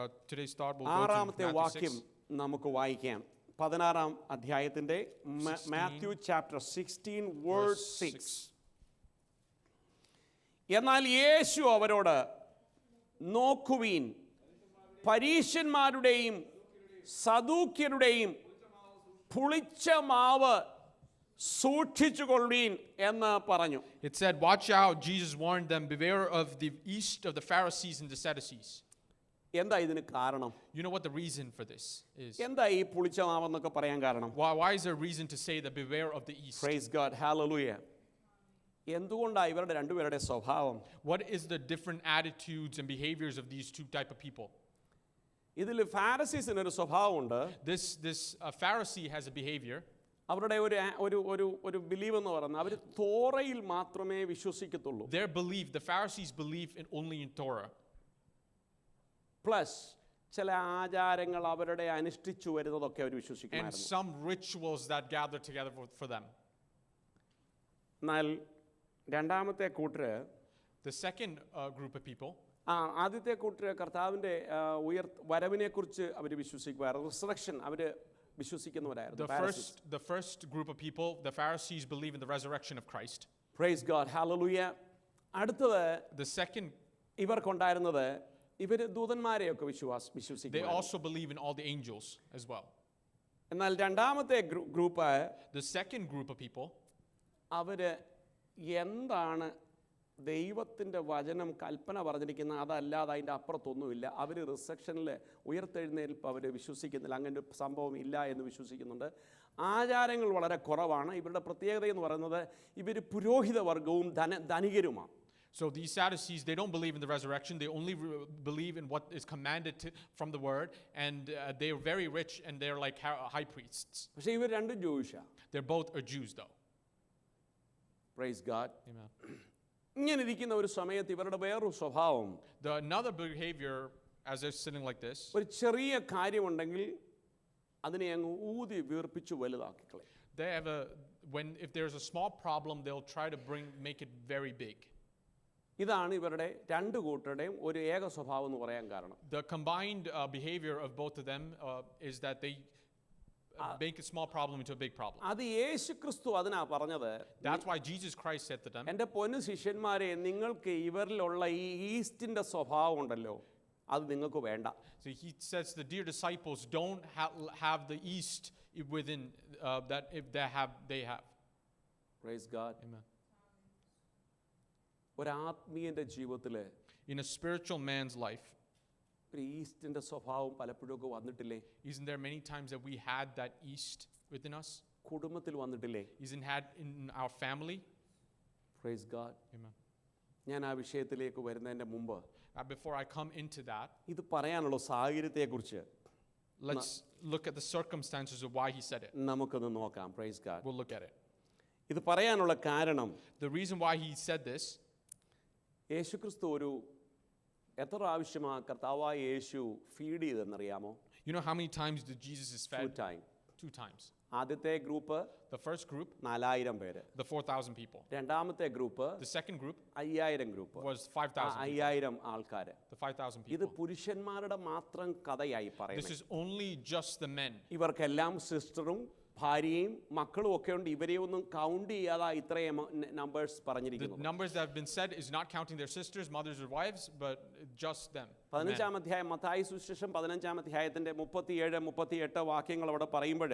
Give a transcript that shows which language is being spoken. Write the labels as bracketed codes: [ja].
[en] Today's thought will go to [ml] 6-ാമത്തെ [en] Matthew [ml] വാക്യം 6. നമുക്ക് വായിക്കാം. 16-ാം അധ്യായത്തിന്റെ [en] Matthew chapter 16 verse 6. [ml] എന്നാൽ യേശു അവരോട് നോക്കുവീൻ, പരീശന്മാരുടെയും സദൂക്യരുടെയും പുളിച്ച മാവ് സൂക്ഷിച്ചുകൊള്ളുവീൻ എന്ന് പറഞ്ഞു. [en] It said, watch out, Jesus warned them, beware of the yeast of the Pharisees and the Sadducees. [ml] എന്താ ഇതിന് കാരണം? [en] You know what the reason for this is? [ml] എന്താ ഈ പുളിച്ച മാവെന്നൊക്കെ പറയാൻ കാരണം? [en] Why is there a reason to say that beware of the yeast? Praise God. Hallelujah. [ml] എന്തുകൊണ്ടാണ് ഇവരുടെ രണ്ടുപേരുടെ സ്വഭാവം? [en] What is the different attitudes and behaviors of these two type of people? [ml] ഇതിൽ ഫാരിസീസിന് ഒരു സ്വഭാവമുണ്ട്. [en] This Pharisee has a behavior. [ml] അവരുടെ ഒരു believe എന്ന് പറയുന്നത് അവർ തോറയിൽ മാത്രമേ വിശ്വസിക്കത്തുള്ളൂ. [en] Their belief, the Pharisees believe in only in Torah. [ml] Plus ചില ആചാരങ്ങൾ അവരുടെ അനുഷ്ഠിച്ചു വരുന്നതൊക്കെ അവർ വിശ്വസിക്കുമായിരുന്നു. [en] And some rituals that gather together for them. [ml] എന്നാൽ രണ്ടാമത്തെ കൂട്ടര്, [en] the second group of people, [ml] ആദ്യത്തെ കൂട്ടര് കർത്താവിൻ്റെ വരവിനെ കുറിച്ച് അവർ വിശ്വസിക്കുമായിരുന്നു. Resurrection our വിശ്വസിക്കുന്നവരായിരുന്നു. [en] The first group of people, the Pharisees, believe in the resurrection of Christ. Praise God, hallelujah. [ml] അടുത്തത് [en] The second, [ml] ഇവർക്കുണ്ടായിരുന്നത് ഇവർ ദൂതന്മാരെയൊക്കെ [en] they [ml] വിശ്വസിക്കുന്നു. [en] also believe in all the angels as well. [ml] എന്നാൽ രണ്ടാമത്തെ group, [en] The second group of people, [ml] അവര് എന്താണ് ദൈവത്തിൻ്റെ വചനം കൽപ്പന പറഞ്ഞിരിക്കുന്ന അതല്ലാതെ അതിൻ്റെ അപ്പുറത്തൊന്നുമില്ല. അവർ റിസപ്ഷനിൽ ഉയർത്തെഴുന്നേൽപ്പ് അവർ വിശ്വസിക്കുന്നില്ല, അങ്ങനെ ഒരു സംഭവം ഇല്ല എന്ന് വിശ്വസിക്കുന്നുണ്ട്. ആചാരങ്ങൾ വളരെ കുറവാണ്. ഇവരുടെ പ്രത്യേകത എന്ന് പറയുന്നത് ഇവർ പുരോഹിത വർഗവും ധനികരുമാണ്. [en] so these Sadducees, they don't believe in the resurrection. They only believe in what is commanded from the word, and they are very rich, and they're like high priests. [ml] പക്ഷേ ഇവർ രണ്ടും ജൂയിഷാണ്. [en] They're both are Jews though. Praise God. Amen. [ml] ഇങ്ങനെ ഇരിക്കുന്ന ഒരു സമയത്ത് ഇവരുടെ വേറൊരു സ്വഭാവം, [en] Another behavior as they're sitting like this, [ml] ഒരു ചെറിയ കാര്യമുണ്ടെങ്കിൽ അതിനെ അങ്ങ് ഊതി വീർപ്പിച്ച് വലുതാക്കിക്കളെ. [en] they have if there's a small problem, they'll try to make it very big. [ml] ഇതാണ് ഇവരുടെ രണ്ട് കൂട്ടരുടെയും ഒരു ഏക സ്വഭാവം എന്ന് പറയാൻ കാരണം. [en] The combined behavior of both of them is that they make a small problem into a big problem. [ml] അത് യേശുക്രിസ്തു അതിനാ പറഞ്ഞത്. [en] That's why Jesus Christ said to them, [ml] എൻ്റെ പൊന്നു ശിഷ്യന്മാരെ, നിങ്ങൾക്ക് ഇവരിലുള്ള ഈ ഈസ്റ്റിന്റെ സ്വഭാവം ഉണ്ടല്ലോ, അത് നിങ്ങൾക്ക് വേണ്ട. [en] so he says to the dear disciples, don't have the yeast within that if they have. Praise God. Amen. [ml] ഒരു ആത്മീയന്റെ ജീവിതത്തിൽ [en] In a spiritual man's life, [ml] ഒരു ഈസ്റ്റിന്റെ സ്വഭാവം പലപ്പോഴൊക്കെ വന്നിട്ടില്ലേ? [en] isn't there many times that we had that yeast within us? [ml] കുടുംബത്തിൽ വന്നിട്ടില്ലേ? [en] Isn't had in our family? Praise God. Amen. [ml] ഞാൻ ആ വിഷയത്തിലേക്ക് വരുന്നതിന്റെ മുമ്പ് [en] Before I come into that, [ml] ഇത് പറയാനുള്ള സാഹചര്യത്തെക്കുറിച്ച് [en] let's look at the circumstances of why he said it. [ml] നമുക്കൊന്ന് നോക്കാം. [en] Praise God. We'll look at it. [ml] ഇത് പറയാനുള്ള കാരണം, [en] The reason why he said this, [ml] യേശുക്രിസ്തു ഒരു എത്ര പ്രാവശ്യമാണ് കർത്താവായ യേശു feed ചെയ്തെന്നറിയാമോ? [en] you know how many times did Jesus is fed? 2 times. 2 times. [ml] ആദ്യത്തെ ഗ്രൂപ്പ് [en] The first group, [ml] 4000 പേര്. [en] the 4,000 people. [ml] രണ്ടാമത്തെ group [en] The second group [ml] 5000 group. [en] was 5,000 people. [ml] 5000 ആൾക്കാര്. [en] The 5,000 [ml] ഇത് [en] people. [ml] പുരുഷന്മാരുടെ മാത്രം കഥയായി [en] This [ml] പറയുന്നത്. [en] is only just the men. [ml] ഇവർക്കെല്ലാം സിസ്റ്ററും ഭാര്യയും മക്കളും ഒക്കെ ഉണ്ട്. ഇവരെ ഒന്നും കൗണ്ട് ചെയ്യാതെ ഇത്രയും നമ്പേഴ്സ് [en] The [ml] പറഞ്ഞിരിക്കുന്നു. [en] numbers that have been said is not counting their sisters, mothers, or wives, but just them. [ml] 15-ാം അധ്യായം മത്തായി സുവിശേഷം 15-ാം അധ്യായത്തിന്റെ 37, 38 വാക്യങ്ങൾ അവിടെ പറയുമ്പോൾ